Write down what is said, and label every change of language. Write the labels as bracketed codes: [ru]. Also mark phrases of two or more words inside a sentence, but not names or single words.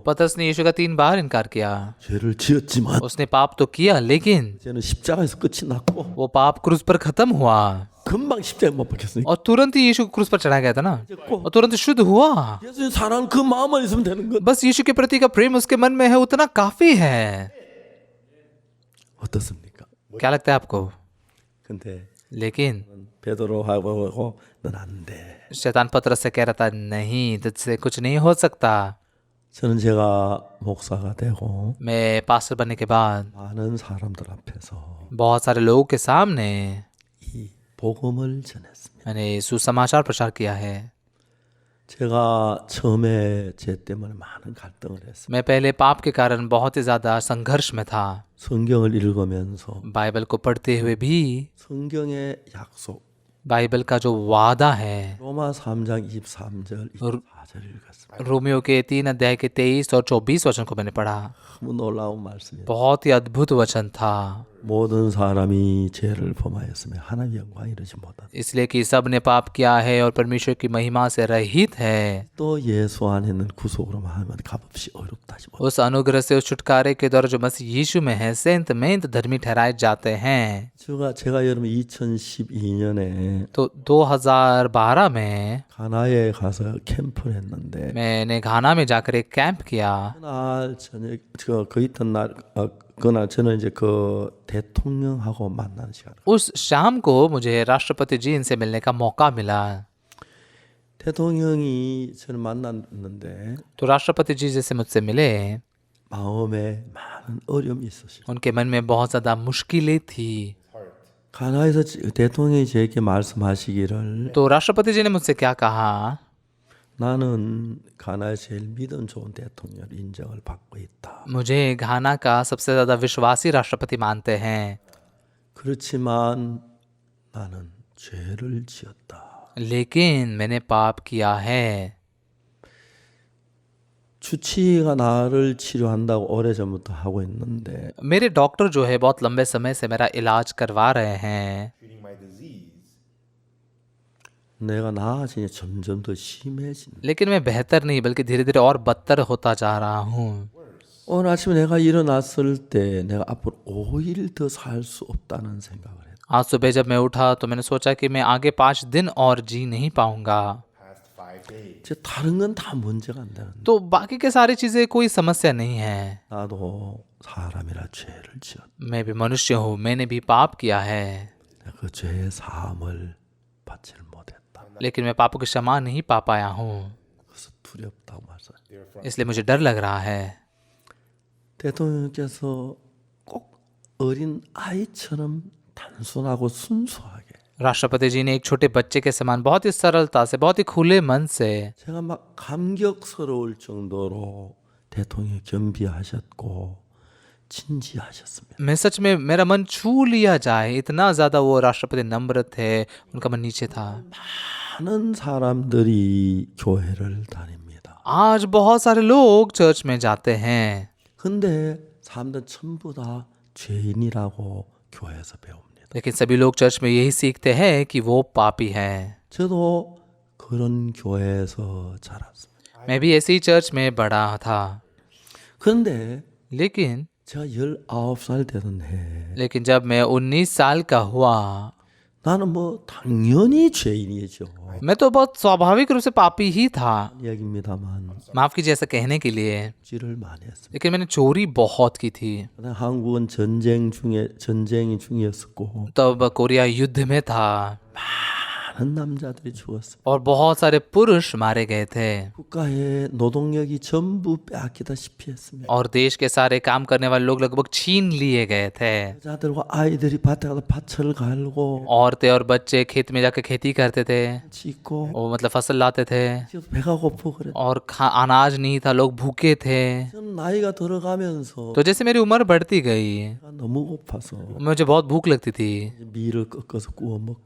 [hi] पतरस ने यीशु का 3 बार इनकार किया। [ko] 죄를 지었지만 [hi] उसने पाप तो किया, लेकिन [ko] 이제는 십자가에서 끝이 났고 [hi] वो पाप क्रूस पर खत्म हुआ [ko] 금방 십자가에 못 박혔으니까 [hi] और तुरंत ही यीशु को क्रूस पर चढ़ाया गया था ना, और तुरंत शुद्ध हुआ। [ko] 예수님 사랑하는 그 마음만 있으면 되는 것. [hi] बस यीशु के प्रति का प्रेम उसके मन में है, उतना काफी है। [ko] 어떻습니까? [hi] क्या लगता है आपको? [ko] 근데 [hi] लेकिन [ko] 베드로하고 넌 안 돼. [hi] शैतान पतरस से कह रहा था, नहीं, तुझसे कुछ नहीं हो सकता। [ko] 저는 제가 목사가 되고 [hi] मैं पास्टर बनने के बाद [ko] 많은 사람들 앞에서 [hi] बहुत सारे लोगों के सामने [ko] 이 복음을 전했습니다. [hi] मैंने सुसमाचार प्रचार किया है। [ko] 제가 처음에 죄 때문에 많은 갈등을 했습니다. [hi] मैं पहले पाप के कारण बहुत ही ज्यादा संघर्ष में था। [ko] 성경을 읽으면서 [hi] बाइबल को पढ़ते हुए भी [ko] 성경의 약속 [hi] बाइबल का जो वादा है, [ko] 로마 3장 23절 24절 읽었습니다. [hi] रोमियो के 3 अध्याय के 23 और 24 वचन को मैंने पढ़ा। [ko] 너무 놀라운 말씀이에요. [hi] बहुत ही अद्भुत वचन था। [ko] 모든 사람이 죄를 범하였으며 하나님의 영광 이르지 못하다. [hi] इसलिए कि सब ने पाप किया है और परमेश्वर की महिमा से रहित है। [ko] 또 예수 안에 있는 구속으로 하면 값없이 어렵다지 못. [hi] उस अनुग्रह से, उस छुटकारे के द्वारा जो मसीह यीशु में है, सेंत में धर्मी ठहराए जाते हैं। [ko] 제가 여러분 2012년에 [hi] तो 2012 में [ko] 가나에 가서 캠프를 했는데 [hi] मैंने घाना में जाकर एक कैंप किया। [ko] 그날 저녁 그 이튿날 그날 저는 이제 그 대통령하고 만나는 시간. [hi] उस शाम को मुझे राष्ट्रपति जी इनसे मिलने का मौका मिला। [ko] 대통령이 저를 만났는데 [hi] तो राष्ट्रपति जी जैसे मुझसे मिले, [ko] 마음에 많은 어려움이 있었어요. [hi] उनके मन में बहुत ज्यादा मुश्किलें थी। [ko] 가나에서 대통령이 저에게 말씀하시기를 [hi] तो राष्ट्रपति जी ने मुझसे क्या कहा, [ko] 나는 가나에 제일 믿음 좋은 대통령 인정을 받고 있다. [hi] मुझे घाना का सबसे ज्यादा विश्वासी राष्ट्रपति मानते हैं, [ko] 그렇지만 나는 죄를 지었다. [hi] लेकिन मैंने पाप किया है। [ko] 주치의가 나를 치료한다고 오래전부터 하고 있는데 [hi] मेरे डॉक्टर जो है बहुत लंबे समय से मेरा इलाज करवा रहे हैं, [ko] 내가 나아지니 점점 더 심해진다. [hi] लेकिन मैं बेहतर नहीं बल्कि धीरे धीरे और बदतर होता जा रहा हूँ। [ko] 오늘 아침에 내가 일어났을 때 내가 앞으로 5일 더 살 수 없다는 생각을 했다. [hi] आज सुबह जब मैं उठा तो मैंने सोचा कि मैं आगे 5 दिन और जी नहीं पाऊंगा। [ko] 이제 다른 건 다 문제가 안 되는데 [hi] तो बाकी के सारी चीजें कोई समस्या नहीं है। [ko] 나도 사람이라 죄를 지었다. [hi] मैं भी मनुष्य हूँ, मैंने भी पाप किया है, [ko] 내가 그 죄의 사함을 받지를 못했다. [hi] लेकिन मैं पापों की क्षमा नहीं पा पाया हूँ, [ko] 그래서 두렵다고 말씀. [hi] इसलिए मुझे डर लग रहा है। [ko] 대통령께서 꼭 어린 아이처럼 단순하고 순수하게 [hi] राष्ट्रपति जी ने एक छोटे बच्चे के समान बहुत ही सरलता से, बहुत ही खुले मन से, [ko] 제가 막 감격스러울 정도로 대통령이 겸비하셨고 진지하셨습니다. [hi] मैं सच में मेरा मन छू लिया जाए, इतना ज्यादा वो राष्ट्रपति नम्र थे, उनका मन नीचे था। [ko] 많은 사람들이 교회를 다닙니다. [hi] आज बहुत सारे लोग चर्च में जाते हैं, [ko] 근데 사람들 전부 다 죄인이라고 교회에서 배웁니다. [hi] लेकिन सभी लोग चर्च में यही सीखते हैं कि वो पापी हैं। [ko] 저도 그런 교회에서 자랐습니다. [hi] मैं भी ऐसी चर्च में बड़ा था, [ko] 그런데 [hi] लेकिन [ko] 제가 19살 되던 해 [hi] लेकिन जब मैं 19 साल का हुआ, [ko] 나는 뭐 당연히 죄인이죠. [hi] मैं तो बहुत स्वाभाविक रूप से पापी ही था। [ko] 이야기입니다만 [hi] माफ कीजिए ऐसा कहने के लिए, [ko] 찌를 많이 했습니다. [hi] लेकिन मैंने चोरी बहुत की थी। [ko] 한국은 전쟁이 중이었었고 [hi] तब कोरिया युद्ध में था [ko] 많은 남자들이 죽었어요. [hi] और बहुत सारे पुरुष मारे गए थे [ko] 국가의 노동력이 전부 빼앗기다시피 했습니다. [hi] और देश के सारे काम करने वाले लोग लगभग छीन लिए गए थे। [ko] 여자들과 아이들이 밭에 가서 밭을 갈고 [hi] औरतें और बच्चे खेत में जाकर खेती करते थे, [ko] 짓고 [hi] वो मतलब फसल लाते थे, [ko] 배가 고프고 그래. [hi] और अनाज नहीं था, लोग भूखे थे। [ko] 저는 나이가 들어가면서 [hi] तो जैसे मेरी उम्र बढ़ती गई, [ko] 배가 너무 고파서 [hi] मुझे बहुत भूख लगती थी, [ko] 밀을 꺾어서 구워 먹고